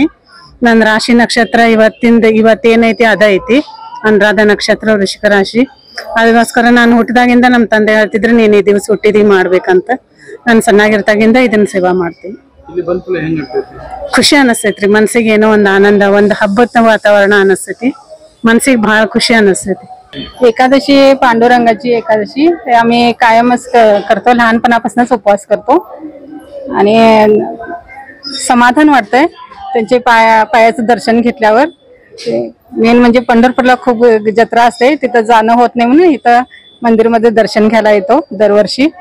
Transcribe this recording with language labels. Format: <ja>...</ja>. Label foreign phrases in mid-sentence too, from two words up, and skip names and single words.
<kn>ನನ್ನ ರಾಶಿ ನಕ್ಷತ್ರ ಇವತ್ತೇನೈತಿ ಅದ ಐತಿ, ಅನುರಾಧ ನಕ್ಷತ್ರ, ವೃಶ್ಚಿಕ ರಾಶಿ. ಅದಕ್ಕೋಸ್ಕರ ನಾನು ಹುಟ್ಟಿದಾಗಿಂದ ನಮ್ಮ ತಂದೆ ಹೇಳ್ತಿದ್ರು ನೀನ್ ಈ ದಿವಸ ಹುಟ್ಟಿದಿ ಮಾಡ್ಬೇಕಂತ. ನಾನು ಸಣ್ಣಾಗಿರ್ತಾಗಿಂದ ಇದನ್ನ ಸೇವಾ ಮಾಡ್ತೀನಿ. ಖುಷಿ ಅನಿಸ್ತೈತ್ರಿ ಮನ್ಸಿಗೆ, ಏನೋ ಒಂದು ಆನಂದ, ಒಂದು ಹಬ್ಬದ ವಾತಾವರಣ ಅನಿಸ್ತೈತಿ.</kn> <mr>मनसिक भाळ खुशी असते. एकादशी पांडुरंगाची एकादशी आम्ही कायमच करतो, लहानपणापासूनच उपवास करतो आणि समाधान वाटतंय त्यांचे पायाचं दर्शन घेतल्यावर. मेन म्हणजे पंढरपूरला खूप जत्रा असते, तिथं जाणं होत नाही म्हणून इथं मंदिरमध्ये दर्शन घ्यायला येतो दरवर्षी.</mr>